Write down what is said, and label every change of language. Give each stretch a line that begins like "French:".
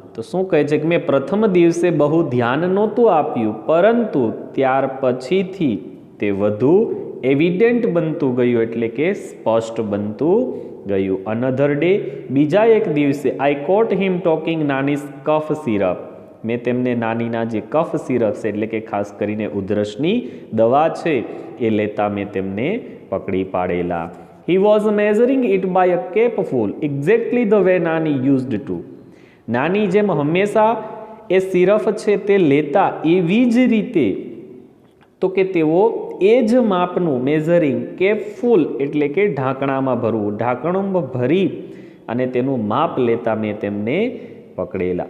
Gujarati: તો શું કહે છે કે મેં પ્રથમ દિવસે બહુ ધ્યાન નહોતું આપ્યું, પરંતુ ત્યાર પછીથી તે વધુ એવિડન્ટ બનતું ગયું, એટલે કે સ્પષ્ટ બનતું ગયું.
English: another day
Gujarati: બીજા એક દિવસે
English: I caught him talking નાનીસ cough syrup.
Gujarati: મેં તેમને નાનીના જે કફ સિરપ છે એટલે કે ખાસ કરીને ઉધરસની દવા છે એ લેતા મેં તેમને પકડી પાડેલા.
English: He was measuring it by a capful, exactly the way nani used to.
Gujarati: નાની જેમ હંમેશા એ સિરફ છે તે લેતા એવી જ રીતે તો કે તેઓ એ જ માપનું મેઝરિંગ કેપફુલ એટલે કે ઢાંકણામાં ભરવું, ઢાંકણમાં ભરી અને તેનું માપ લેતા મેં તેમને પકડેલા.